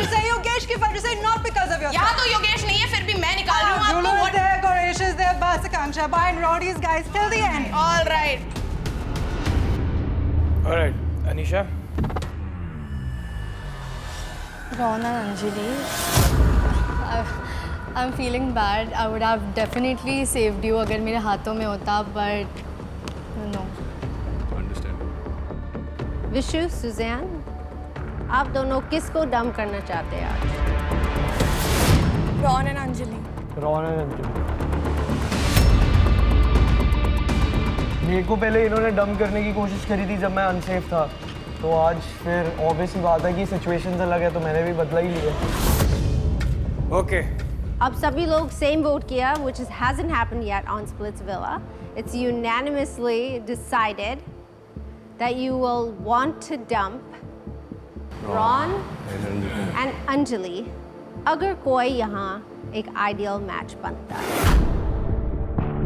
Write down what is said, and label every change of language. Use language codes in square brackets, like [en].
[hi] वजह से, Yogesh की वजह से, [en] not because of your. [hi] यहाँ तो योगेश नहीं है, फिर भी मैं निकाल रही हूँ [en] Gullu [hi] आपको। [en] is there, Goresh is there, Bas, Akanksha, behind Roddy's guys till the end. All right. All right, Anisha. Ron and Anjali, I'm feeling bad. I would have definitely saved you [hi] अगर मेरे हाथों में होता, [en] but no. [hi] Understand. Vishu, Suzanne, आप दोनों किसको dump करना चाहते हैं आज? [en] Ron and Anjali. [hi] Ron and Anjali मेरे को पहले इन्होंने डंप करने की कोशिश करी थी जब मैं अनसेफ था तो आज फिर ऑब्वियस ही बात है कि सिचुएशंस अलग है तो मैंने भी बदला ही लिया [en] Okay. [hi] अब सभी लोग सेम वोट किया, [en] which hasn't happened yet on Splitsvilla. It's unanimously decided that you will want to dump Ron and Anjali [hi] अगर कोई यहाँ एक ideal match बनता है.